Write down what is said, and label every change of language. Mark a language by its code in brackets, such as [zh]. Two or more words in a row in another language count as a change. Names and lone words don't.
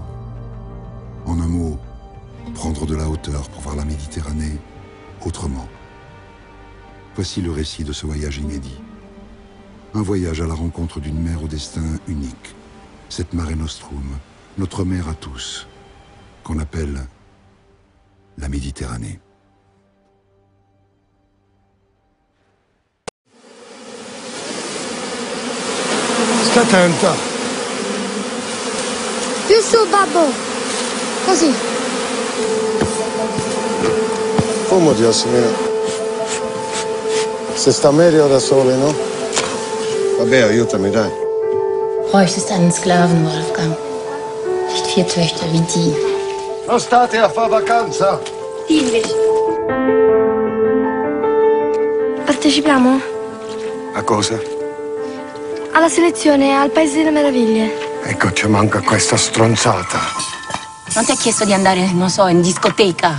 [fr] En un mot, prendre de la hauteur pour voir la Méditerranée autrement. Voici le récit de ce voyage inédit. Un voyage à la rencontre d'une mer au destin unique. Cette Mare Nostrum, notre mer à tous, qu'on appelle la Méditerranée. [it] State attenta. Più su, babbo. Così. fumo di Ossimina. Se sta meglio da sole, no? Vabbè, aiutami, dai. [de] Bräuchtest einen Sklaven, Wolfgang. Nicht 4 Töchter wie die. [it] Non state a fare vacanza? Dimmi. Partecipiamo? A cosa? Alla selezione al Paese delle Meraviglie. Ecco, ci manca questa stronzata. Non ti ha chiesto di andare, non so, in discoteca?